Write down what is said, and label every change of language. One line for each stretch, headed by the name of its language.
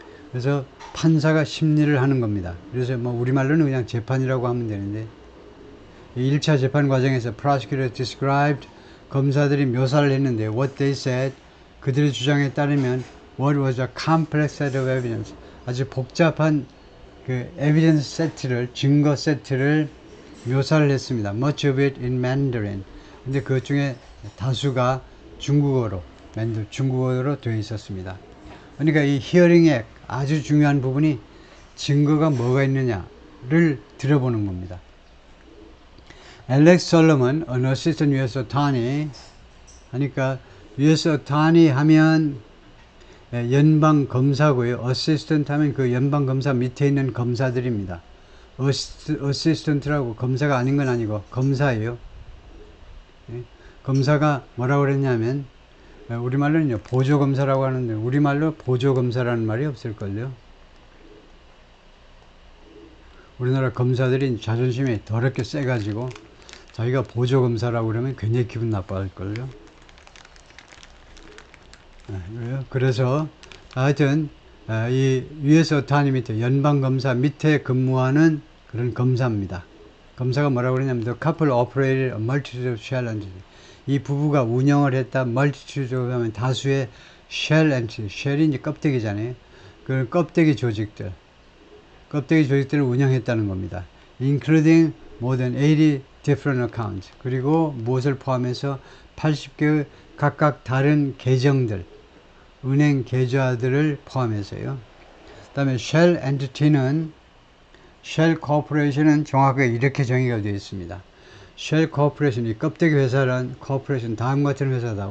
Korean: 그래서 판사가 심리를 하는 겁니다. 그래서 우리말로는 그냥 재판이라고 하면 되는데, 1차 재판 과정에서
English: prosecutor described,
Korean: 검사들이 묘사를 했는데,
English: what they said,
Korean: 그들의 주장에 따르면
English: what was a complex set of evidence,
Korean: 아주 복잡한 그 evidence 세트를, 증거 세트를 묘사를 했습니다.
English: much of it in Mandarin.
Korean: 근데 그 중에 다수가 중국어로 되어 있었습니다. 그러니까 이 히어링의 아주 중요한 부분이 증거가 뭐가 있느냐를 들어보는 겁니다.
English: Alex Solomon, an assistant U.S. attorney,
Korean: 하니까
English: U.S.
Korean: attorney 하면 연방 검사고요. assistant 하면 그 연방 검사 밑에 있는 검사들입니다. assistant라고 검사가 아닌 건 아니고 검사예요. 검사가 뭐라고 그랬냐면, 우리말로는 보조검사라고 하는데, 우리말로 보조검사라는 말이 없을걸요. 우리나라 검사들이 자존심이 더럽게 세가지고 자기가 보조검사라고 그러면 굉장히 기분 나빠할걸요. 그래서 하여튼 이 US 어타니 밑에, 연방검사 밑에 근무하는 그런 검사입니다. 검사가 뭐라고 그러냐면
English: The couple operated a multitude of shell entities.
Korean: 이 부부가 운영을 했다. multitude 하면 다수의 shell entity, shell이 이제 껍데기잖아요. 그 껍데기 조직들을 운영했다는 겁니다.
English: including more than 80 different accounts.
Korean: 그리고 무엇을 포함해서 80개의 각각 다른 계정들, 은행 계좌들을 포함해서요. 그 다음에 shell entity는, shell corporation은 정확하게 이렇게 정의가 되어 있습니다. shell corporation, 이 껍데기 회사란 corporation, 다음과 같은 회사다.